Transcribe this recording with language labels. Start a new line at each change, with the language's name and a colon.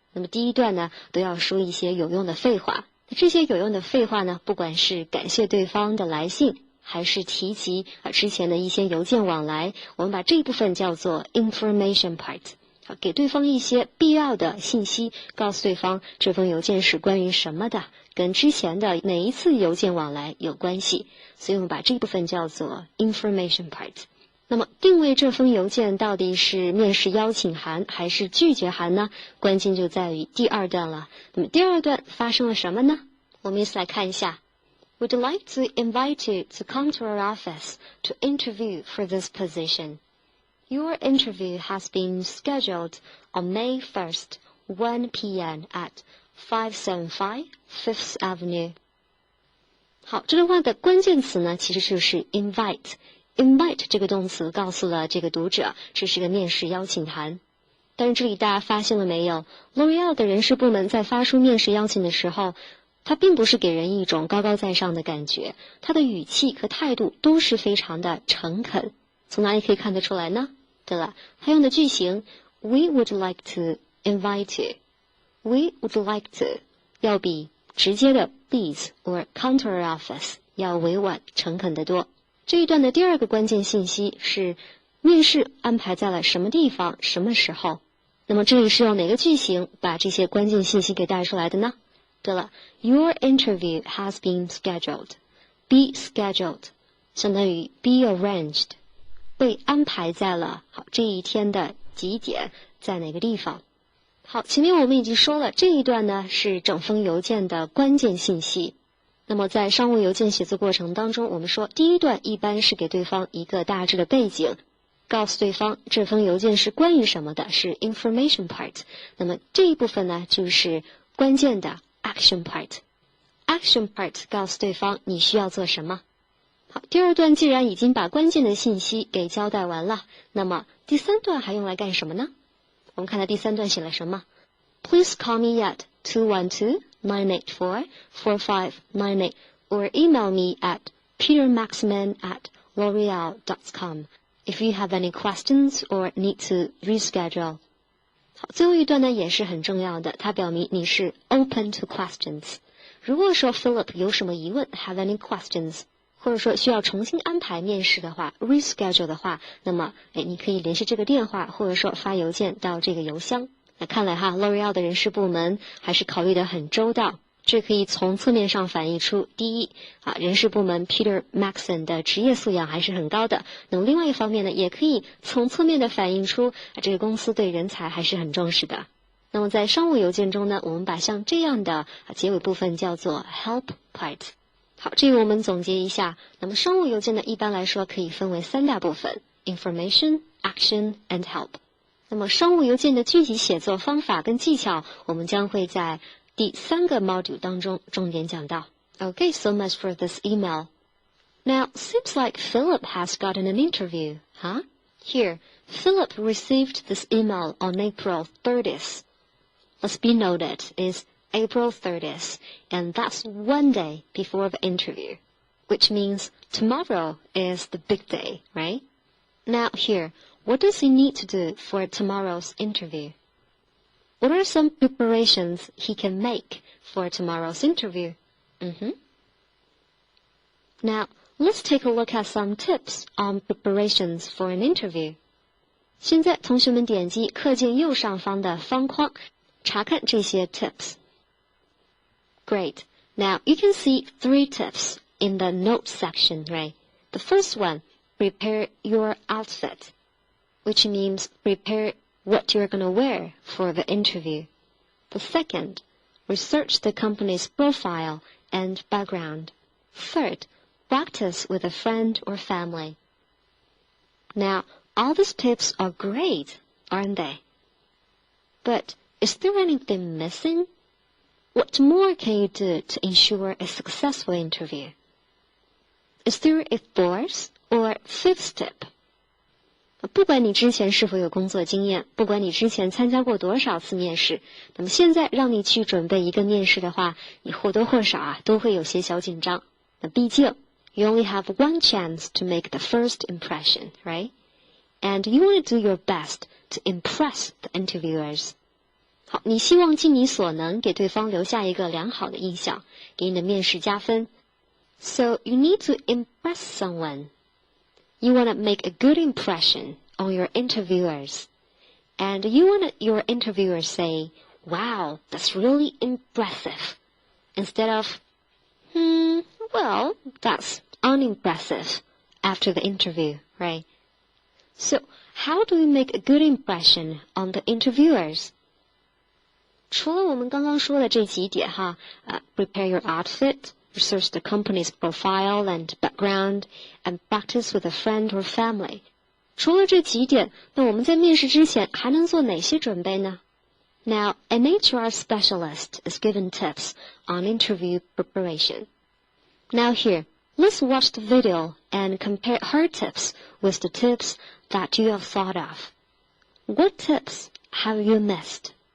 Chinese: 那么第一段呢，都要说一些有用的废话。这些有用的废话呢，不管是感谢对方的来信，还是提及之前的一些邮件往来，我们把这一部分叫做 information part， 给对方一些必要的信息，告诉对方这封邮件是关于什么的，跟之前的哪一次邮件往来有关系，所以我们把这一部分叫做 information part。那么定位这封邮件到底是面试邀请函还是拒绝函呢？关键就在于第二段了。那么第二段发生了什么呢？我们一起来看一下。
English: We'd like to invite you to come to our office to interview for this position. Your interview has been scheduled on May 1st, 1 p.m. at 575 Fifth Avenue.
Chinese: 好，这段话的关键词呢，其实就是 invite。Invite 这个动词告诉了这个读者，这是个面试邀请函。但是这里大家发现了没有 ？L'Oreal 的人事部门在发出面试邀请的时候，它并不是给人一种高高在上的感觉，它的语气和态度都是非常的诚恳。从哪里可以看得出来呢？对了，它用的句型
English: We would like to invite you. We would like to
Chinese: 要比直接的
English: please or come to our office
Chinese: 要委婉诚恳得多。这一段的第二个关键信息是面试安排在了什么地方、什么时候。那么这里是用哪个句型把这些关键信息给带出来的呢？对了
English: ，Your interview has been scheduled.
Chinese: Be scheduled 相当于 be arranged， 被安排在了这一天的几点，在哪个地方。好，前面我们已经说了，这一段呢是整封邮件的关键信息。那么在商务邮件写作过程当中，我们说第一段一般是给对方一个大致的背景，告诉对方这封邮件是关于什么的，是 information part。那么这一部分呢就是关键的 action part。action part 告诉对方你需要做什么。好，第二段既然已经把关键的信息给交代完了，那么第三段还用来干什么呢？我们看到第三段写了什么
English: ？Please call me at 212-984-4598 or email me at petermaxman@l'oreal.com if you have any questions or need to reschedule.
Chinese: 好，最后一段呢也是很重要的，它表明你是
English: open to questions。
Chinese: 如果说 Philip 有什么疑问
English: have any questions，
Chinese: 或者说需要重新安排面试的话 reschedule 的话，那么你可以联系这个电话，或者说发邮件到这个邮箱。那看来L'Oreal 的人事部门还是考虑得很周到，这可以从侧面上反映出，第一人事部门 Peter Maxon 的职业素养还是很高的。那么另外一方面呢，也可以从侧面的反映出这个公司对人才还是很重视的。那么在商务邮件中呢，我们把像这样的结尾部分叫做 help part。好，这个我们总结一下。那么商务邮件呢，一般来说可以分为三大部分 ：information, action and help。那么商务邮件的具体写作方法跟技巧，我们将会在第3个 module 当中重点讲到。
English: Okay, so much for this email. Now, seems like Philip has gotten an interview, huh? Here, Philip received this email on April 30th. Let's be noted is April 30th, and that's one day before the interview, which means tomorrow is the big day, right? Now here, what does he need to do for tomorrow's interview? What are some preparations he can make for tomorrow's interview? Now, let's take a look at some tips on preparations for an interview.
Chinese: 现在同学们点击课件右上方的方框，查看这些 tips。
English: Great. Now, you can see 3 tips in the notes section, right? The first one, prepare your outfit, which means prepare what you're going to wear for the interview. The second, research the company's profile and background. Third, practice with a friend or family. Now, all these tips are great, aren't they? But is there anything missing? What more can you do to ensure a successful interview? Is there a 4th or 5th tip?
Chinese: 不管你之前是否有工作经验，不管你之前参加过多少次面试，那么现在让你去准备一个面试的话，你或多或少都会有些小紧张。那毕竟
English: you only have one chance to make the first impression, right? And you want to do your best to impress the interviewers.
Chinese: 好，你希望尽你所能给对方留下一个良好的印象，给你的面试加分。
English: So you need to impress someone. You want to make a good impression on your interviewers. And you want your interviewers say, wow, that's really impressive. Instead of, well, that's unimpressive after the interview, right? So how do we make a good impression on the interviewers?
Chinese: 除了我们刚刚说的这几点
English: prepare your outfit, research the company's profile and background, and practice with a friend or family.
Chinese: 除了这几点，那我们在面试之前还能做哪些准备呢？
English: Now, an HR specialist is given tips on interview preparation. Now here, let's watch the video and compare her tips with the tips that you have thought of. What tips have you missed?